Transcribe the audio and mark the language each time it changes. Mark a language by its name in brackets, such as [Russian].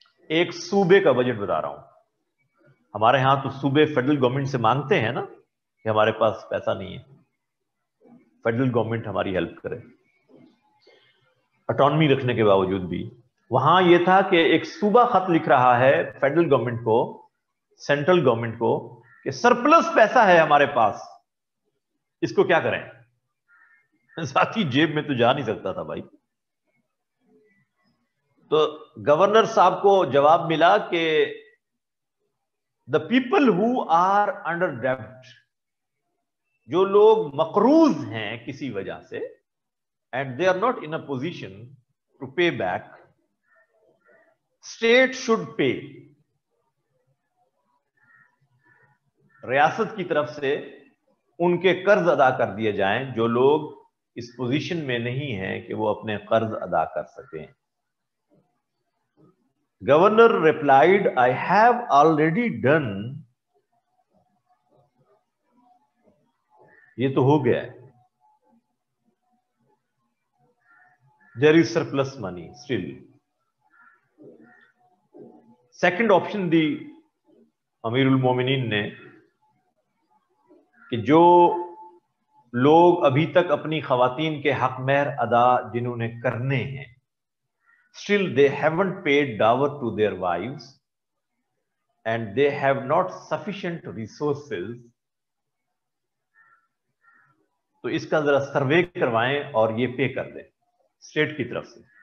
[Urdu] ایک صوبے کا بجٹ بتا رہا ہوں, ہمارے ہاں تو صوبے فیڈرل گورنمنٹ سے مانگتے ہیں نا کہ ہمارے پاس پیسہ نہیں ہے, فیڈرل گورنمنٹ ہماری ہیلپ کرے, اٹانومی رکھنے کے باوجود بھی. وہاں یہ تھا کہ ایک صوبہ خط لکھ رہا ہے فیڈرل گورنمنٹ کو, سینٹرل گورنمنٹ کو, کہ سرپلس پیسہ ہے ہمارے پاس, اس کو کیا کریں. ساتھی جیب میں تو جا نہیں سکتا تھا بھائی. تو گورنر صاحب کو جواب ملا کہ [English] the people who are under debt, [Urdu] جو لوگ مقروض ہیں کسی وجہ سے, [English] and they are not in a position to pay back, state should pay. [Urdu] ریاست کی طرف سے ان کے قرض ادا کر دیے جائیں جو لوگ اس پوزیشن میں نہیں ہیں کہ وہ اپنے قرض ادا کر سکیں. [English] Governor replied, I have already done [Urdu] یہ تو ہو گیا ہے. [English] There is surplus money still. Second option [Urdu] دی امیر المومنین نے کہ جو لوگ ابھی تک اپنی خواتین کے حق مہر ادا جنہوں نے کرنے ہیں, [English] still they haven't paid dower to their wives and they have not sufficient resources, [Urdu] تو اس کا ذرا سروے کروائیں اور یہ پے کر دیں اسٹیٹ کی طرف سے.